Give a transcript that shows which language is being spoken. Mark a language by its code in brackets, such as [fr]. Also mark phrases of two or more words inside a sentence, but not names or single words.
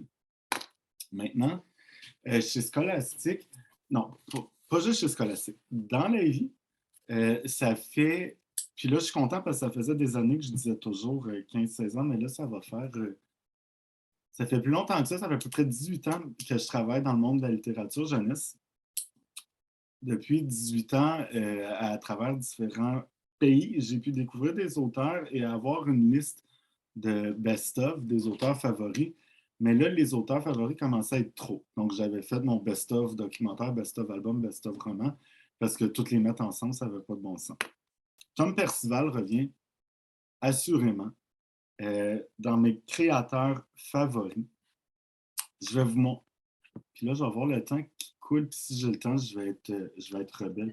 [fr] Maintenant, chez Scholastic, non, pas juste chez Scholastic, dans la vie, ça fait, puis là je suis content parce que ça faisait des années que je disais toujours 15-16 ans, mais là ça va faire, ça fait plus longtemps que ça fait à peu près 18 ans que je travaille dans le monde de la littérature jeunesse. Depuis 18 ans, à travers différents pays, j'ai pu découvrir des auteurs et avoir une liste de best-of, des auteurs favoris. Mais là, les auteurs favoris commençaient à être trop. Donc, j'avais fait mon best-of documentaire, best-of album, best-of roman, parce que toutes les mettre ensemble, ça n'avait pas de bon sens. Tom Percival revient assurément dans mes créateurs favoris. Je vais vous montrer. Puis là, je vais voir le temps qui cool. Puis si j'ai le temps, je vais être rebelle.